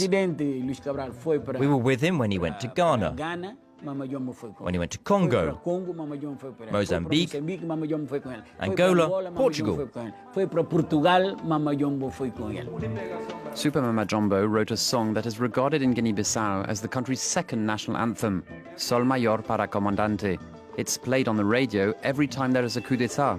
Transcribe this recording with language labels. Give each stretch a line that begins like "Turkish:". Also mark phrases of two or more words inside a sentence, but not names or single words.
English: We were with him when he went to Ghana, when he went to Congo, Mozambique, Angola, Portugal. Super Mama Djombo wrote a song that is regarded in Guinea-Bissau as the country's second national anthem, Sol Mayor para Comandante. It's played on the radio every time there is a coup d'etat.